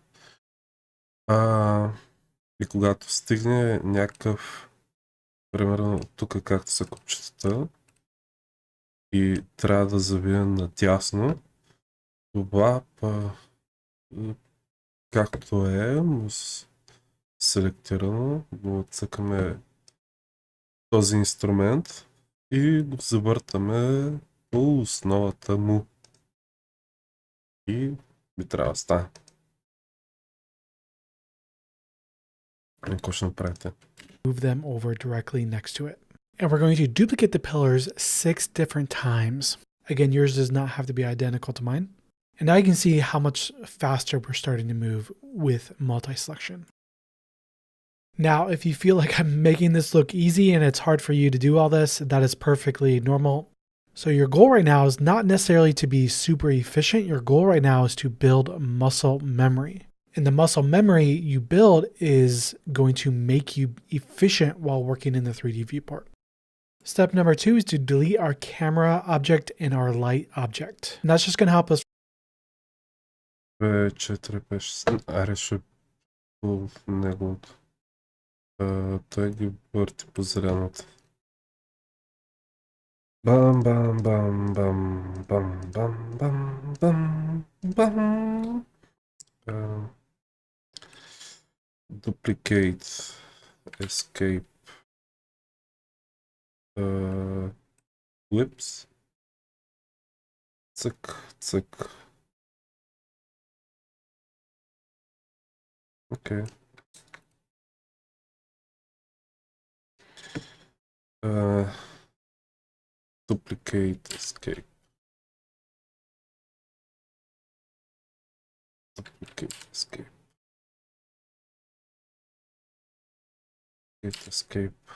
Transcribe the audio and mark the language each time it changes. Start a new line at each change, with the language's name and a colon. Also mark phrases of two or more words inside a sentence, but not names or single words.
Bulgarian: И когато стигне някакъв примерно тук както са копчетата и трябва да завия надясно, това както е, селектирано, го цъкаме този инструмент и го завъртаме по основата му. И би трябва да стане. Какво ще направите?
English: Move them over directly next to it. And we're going to duplicate the pillars 6 different times. Again, yours does not have to be identical to mine. And now you can see how much faster we're starting to move with multi-selection. Now, if you feel like I'm making this look easy and it's hard for you to do all this, that is perfectly normal. So your goal right now is not necessarily to be super efficient. Your goal right now is to build muscle memory. And the muscle memory you build is going to make you efficient while working in the 3D viewport. Step number 2 is to delete our camera object and our light object. And that's just going to help us. 2, 4, 5, 6.
Bulgarian: Аре, ще по неговото. Той ги върти по зеленото. Бам, бам, бам, бам, бам, бам, бам, бам, бам.
English: Duplicate, escape, whips,
Bulgarian: цък, цък. Окей.
English: Duplicate, escape. Duplicate, escape. Escape.